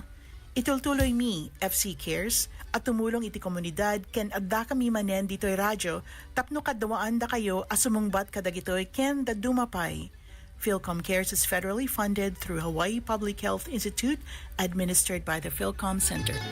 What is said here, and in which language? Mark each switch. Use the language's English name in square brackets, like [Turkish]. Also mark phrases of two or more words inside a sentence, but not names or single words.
[Iloko] Itultuloy mi FC Cares at tumulong iti komunidad ken adda kami manen ditoy radyo tapno kadawaan da kayo asumungbat kadagitoy ken da dumapay. [English] Filcom Cares is federally funded through Hawaii Public Health Institute administered by the Filcom Center.